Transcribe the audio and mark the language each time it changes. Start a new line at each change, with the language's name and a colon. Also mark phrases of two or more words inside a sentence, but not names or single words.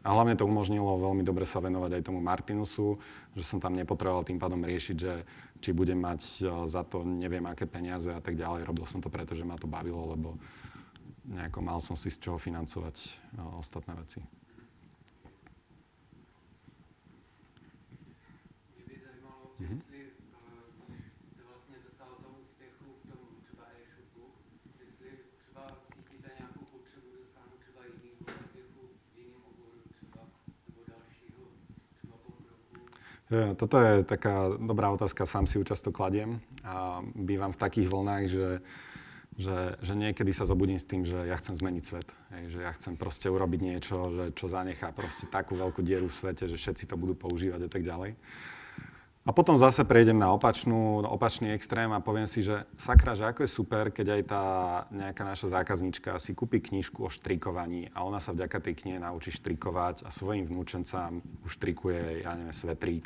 Slovak: A hlavne to umožnilo veľmi dobre sa venovať aj tomu Martinusu, že som tam nepotreboval tým pádom riešiť, že či budem mať za to neviem aké peniaze a tak ďalej. Robil som to preto, že ma to bavilo, lebo nejako mal som si z čoho financovať ostatné veci.
Czech: Mě by zajímalo, jestli jste vlastně dosáhl toho úspěchu v tom třeba e-shopu, jestli třeba cítíte nějakou potřebu dosáhnout třeba jiného úspěchu v jiném oboru třeba, nebo dalšího třeba pokroku?
Slovak: Toto je taká dobrá otázka, sám si ju často kladiem a bývam v takých vlnách, že niekedy sa zobudím s tým, že ja chcem zmeniť svet. Že ja chcem proste urobiť niečo, čo zanechá proste takú veľkú dieru v svete, že všetci to budú používať a tak ďalej. A potom zase prejdem na opačný extrém a poviem si, že sakra, že ako je super, keď aj tá nejaká naša zákazníčka si kúpi knižku o štrikovaní a ona sa vďaka tej knihe naučí štrikovať a svojim vnúčencám uštrikuje, ja neviem, svetrík.